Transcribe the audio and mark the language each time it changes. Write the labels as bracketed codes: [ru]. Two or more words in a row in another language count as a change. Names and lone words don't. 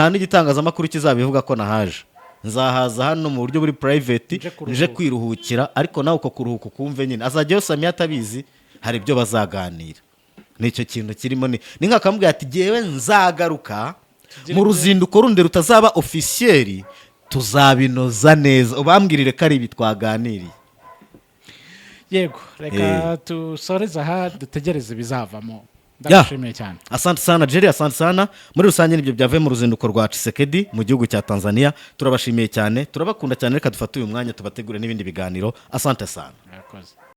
[rw] nta n'igitangazamakuru kizabivuga ko nahaje nzahaza hano mu buryo buri private nje kwiruhukira ariko nawe uko kuruhuka ukumve nyine azajyayo Samia atabizi hari ibyo bazaganira nicyo kintu kirimo ni nk'akamubwira ati jyewe nzagaruka mu ruzinduko rundi rutazaba officiel tuzabinoza neza ubambwirire ko ari ibi twaganiriye yego reka dusoreze aha dutegereze bizavamo ndashimiye cyane [sw] asante sana [rw] Jerry [sw] asante sana [rw] muri rusange nibyo byavuye mu ruzinduko rwa Tshisekedi mu gihugu cya Tanzania turabashimiye cyane turabakunda cyane reka dufate uyu mwanya tubategure n'ibindi biganiro [sw] asante sana [rw] murakoze